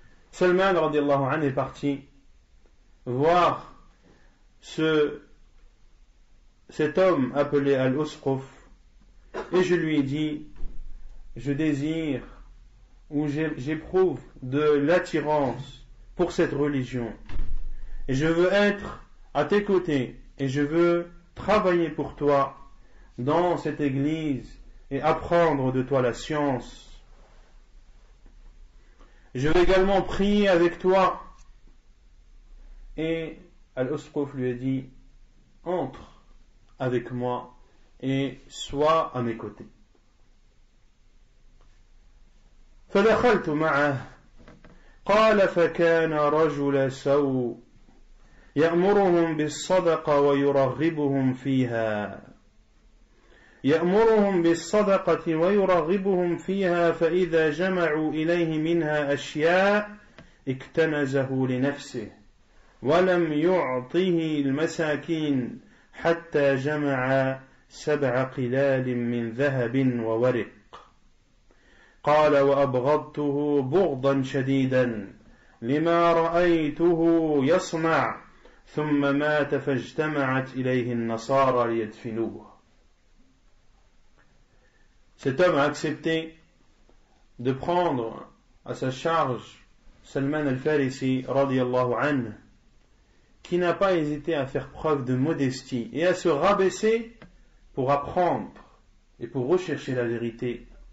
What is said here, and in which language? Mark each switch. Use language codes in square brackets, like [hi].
[fr] Salman radiallahu anhu est parti voir cet homme appelé Al-Usquf, et je lui ai dit: je désire ou j'éprouve de l'attirance pour cette religion, et je veux être à tes côtés, et je veux travailler pour toi dans cette église et apprendre de toi la science. Je veux également prier avec toi. Et Al-Usquf lui a dit: entre avec moi et sois à mes côtés. [ar] فدخلت معه قال فكان رجل سوء يأمرهم بالصدقة ويرغبهم فيها فإذا جمعوا إليه منها أشياء اكتنزه لنفسه ولم يعطه المساكين حتى جمع 7 قلال من ذهب وورق. قال وأبغضته بغضا شديدا لما رأيته يصنع ثم مات فاجتمعت إليه النصارى ليدفنوه. [fr] Cet homme a accepté de prendre à sa charge Salman al-Farisi radiyallahu anhu, qui n'a pas hésité à faire preuve de modestie et à se rabaisser pour apprendre et pour rechercher la vérité.